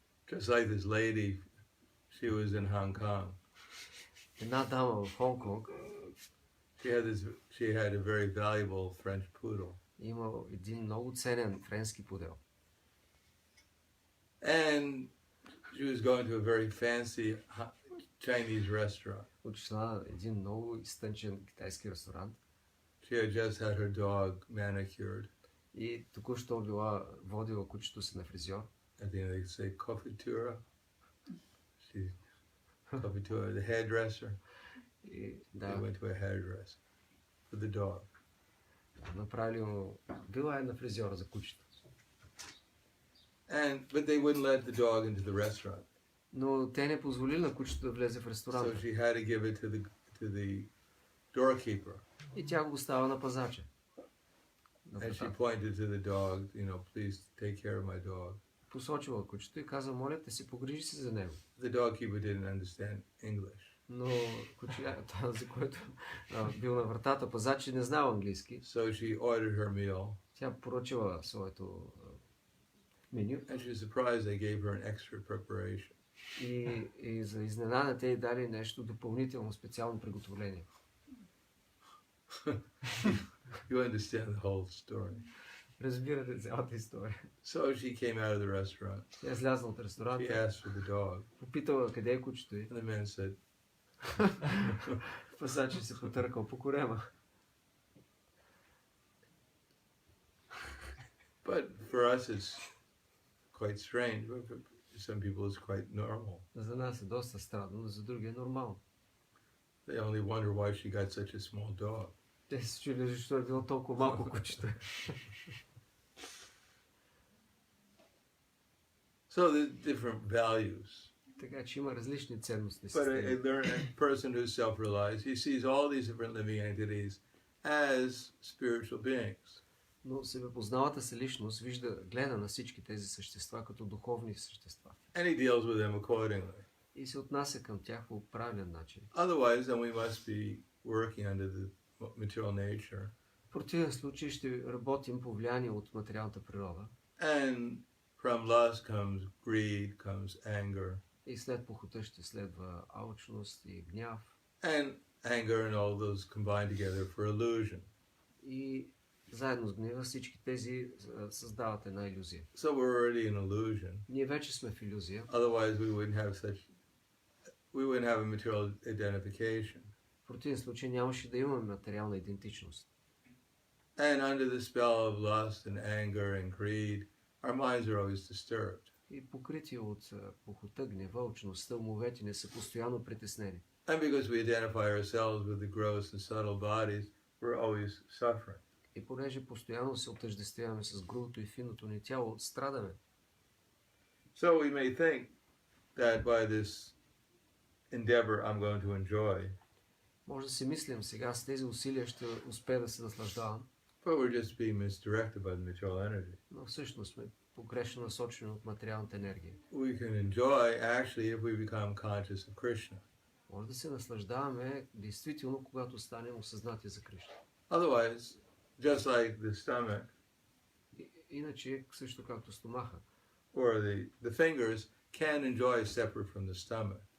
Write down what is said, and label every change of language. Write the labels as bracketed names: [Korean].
[English] Just like this lady, she was in Hong Kong. [Bulgarian] Една дама в Хонг-Конг [English] She had a very valuable French poodle. [Bulgarian] има един много ценен френски пудел. [English] And she was going to a very fancy Chinese restaurant. [Bulgarian] Отишла на един много изтънчен китайски ресторант [English] She had just had her dog manicured. [Bulgarian] и току-що била водила кучето си на фризьор. [English] I think they say coiffure. She coiffure, the hairdresser. [Bulgarian] И, [English] They [Bulgarian] да, [English] went to a hairdresser for the dog. [Bulgarian] Направили му, била на фризьора за кучето. [English] But they wouldn't let the dog into the restaurant. [Bulgarian] Но те не позволили на кучето да влезе в [English] So [Bulgarian] ресторанта. [English] she had to give it to the doorkeeper. [Bulgarian] И тя го оставя на пазача. [English] And she pointed to the dog, please take care of my dog. [Bulgarian] Посочила кучето и каза, моля те се, погрижи се за него. [English] The doorkeeper didn't understand English. [Bulgarian] Но този, който бил на вратата, пазач, не знал английски. [English] So she ordered her meal. [Bulgarian] Тя поръчала своето меню. [English] And she was surprised they gave her an extra preparation. [Bulgarian] И за изненада те й дали нещо допълнително, специално приготовление. [English] You understand the whole story. [Bulgarian] Разбирате цялата история. [English] So she came out of the restaurant. [Bulgarian] Тя излязла от [English] She [Bulgarian] ресторанта, [English] asked for the dog. [Bulgarian] попитала къде е кучето й. [English] And the man said, [Bulgarian] Пазачът се потъркал по корема. [English] but for us it's quite strange. But for some people it's quite normal. [Bulgarian] За нас е доста странно, но за други е нормално. [English] They only wonder why she got such a small dog. [Bulgarian] Те се чули, защо е било толкова малко кучето. [English] So there's different values. [Bulgarian] Така че има различни ценностни [English] But a [Bulgarian] системи. [English] learned person who's self-realized, he sees all these different living entities as spiritual beings. [Bulgarian] Но себепознавата се личност гледа на всички тези същества като духовни същества. [English] And he deals with them accordingly. [Bulgarian] И се отнася към тях по правилен начин. [English] Otherwise, then we must be working under the material nature. [Bulgarian] В противен случай ще работим по влияние от материалната природа. [English] And from lust comes greed, comes anger. [Bulgarian] И след похота ще следва алчност и гняв. [English] And anger and all those combine together for illusion. [Bulgarian] И заедно с гнева всички тези създават една илюзия. [English] So we're already in illusion. [Bulgarian] Ние вече сме в илюзия. [English] Otherwise, we wouldn't have a material identification. [Bulgarian] В противен случай нямаше да имаме материална идентичност. [English] And under the spell of lust and anger and greed, our minds are always disturbed. [Bulgarian] И покрити от похота, гнева, алчността, умовете ни са постоянно притеснени. [English] And because we identify ourselves with the gross and subtle bodies, we're always suffering. [Bulgarian] И понеже постоянно се отъждествяваме с грубото и финното ни тяло, страдаме. [English] So we may think that by this endeavor I'm going to enjoy, [Bulgarian] Може да си мислим сега, с тези усилия ще успея да се наслаждавам, [English] but we're just being misdirected by the material energy. [Bulgarian] но всъщност сме погрешно насочени от материалната енергия. [English] We can enjoy actually if we become conscious of Krishna. [Bulgarian] Може да се наслаждаваме действително, когато станем осъзнати за Кришна. [English] Otherwise, just like the stomach [Bulgarian] Иначе, също както стомаха, [English] or the fingers can enjoy separate from the stomach.